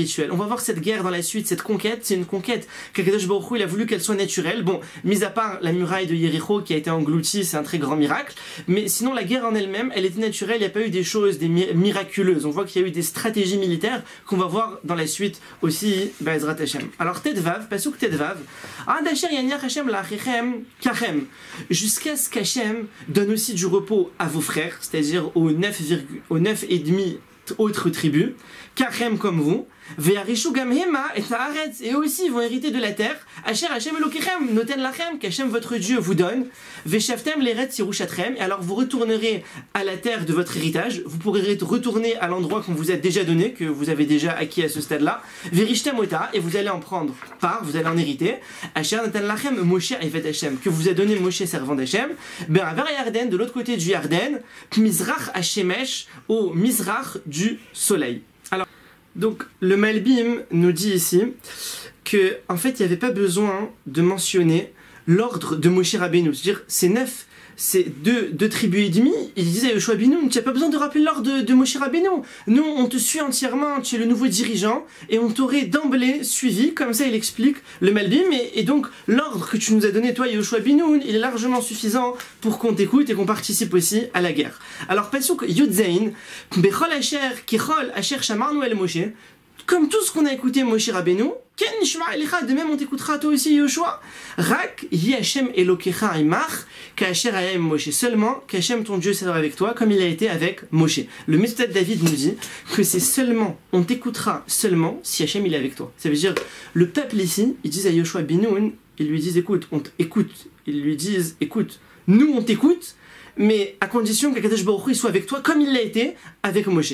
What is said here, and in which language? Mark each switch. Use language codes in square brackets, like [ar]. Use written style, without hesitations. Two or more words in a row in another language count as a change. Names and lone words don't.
[fr] On va voir cette guerre dans la suite, cette conquête, c'est une conquête qu' [he] הקדוש ברוך הוא, [fr] il a voulu qu'elle soit naturelle. Bon, mis à part la muraille de Yéricho qui a été engloutie, c'est un très grand miracle. Mais sinon, la guerre en elle-même, elle était naturelle, il n'y a pas eu des choses miraculeuses. On voit qu'il y a eu des stratégies militaires qu'on va voir dans la suite aussi, [he] בעזרת השם. Alors, ט"ו, פסוק ט"ו, עד אשר יניח השם לאחיכם כבם, [fr] jusqu'à ce qu'Hashem donne aussi du repos à vos frères, c'est-à-dire aux 9 et demi autres tribus, Kachem comme vous, [he] וירשו גם המה את הארץ, [fr] et eux aussi ils vont hériter de la terre. [he] אשר השם אלוקיכם נותן לכם, [fr] qu'Hashem votre Dieu vous donne. [he] ושבתם לארץ ירשתכם, [fr] et alors vous retournerez à la terre de votre héritage. Vous pourrez retourner à l'endroit qu'on vous a déjà donné, que vous avez déjà acquis à ce stade-là. [he] וירשתם אותה, [fr] et vous allez en prendre part, vous allez en hériter. [he] אשר נתן לכם משה עבד השם, [fr] que vous a donné Moshe servant d'Hashem. [he] בעבר הירדן, [fr] de l'autre côté du Yarden, [he] מזרח השמש, [fr] au Mizrach du soleil. Alors, donc le Malbim nous dit ici que en fait il n'y avait pas besoin de mentionner l'ordre de Moshe Rabbeinu, c'est-à-dire c'est deux tribus et demie. Il disait à Yoshua ben Nun, tu n'as pas besoin de rappeler l'ordre de Moshe Rabbeinu. Nous, on te suit entièrement, tu es le nouveau dirigeant, et on t'aurait d'emblée suivi, comme ça il explique le Malbim, et donc l'ordre que tu nous as donné, toi, Yoshua ben Nun, il est largement suffisant pour qu'on t'écoute et qu'on participe aussi à la guerre. Alors, [he] פסוק י"ז, בכל אשר, ככל אשר שמענו אל משה, [fr] comme tout ce qu'on a écouté Moshe Rabbeinu, [he] כן נשמע אליך, [fr] de même on t'écoutera toi aussi Yoshua. [he] רק יהיה השם אלוקיך עמך, כאשר היה עם משה. [fr] Seulement qu'Hashem ton Dieu sera avec toi, comme il a été avec Moshe. Le Mitzvot David nous dit que c'est seulement, on t'écoutera seulement si Hashem il est avec toi. Ça veut dire, le peuple ici, ils disent à Yoshua ben Nun, ils lui disent écoute, on t'écoute. Ils lui disent écoute, nous on t'écoute, mais à condition qu'Akadosh Baruch Hu soit avec toi comme il l'a été avec Moshe.